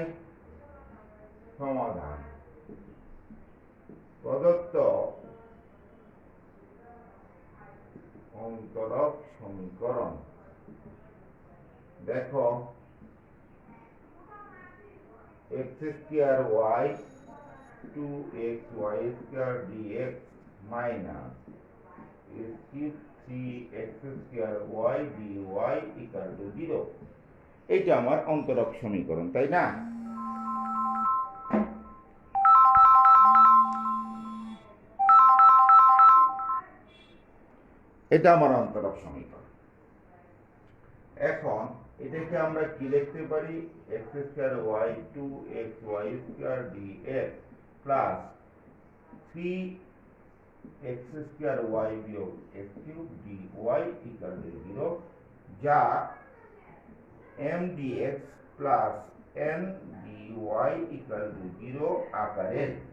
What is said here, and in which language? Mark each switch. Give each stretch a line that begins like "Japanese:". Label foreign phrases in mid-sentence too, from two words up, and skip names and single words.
Bangla: সমাধান প্রদত্ত অন্তরক সমীকরণ।
English: দেখো x square y 2x y square dx minus x cube 3x square y dy equal to 0।
Bangla: এটা আমার অন্তরক সমীকরণ, তাই না? এটা আমার অন্তরক সমীকরণ। এখন এটাকে আমরা কি লিখতে পারি?
English: x square y 2x y square dx plus 3x square y বিয়োগ x cube dy equal to 0, যা m dx plus n dy equal to 0 আকারের।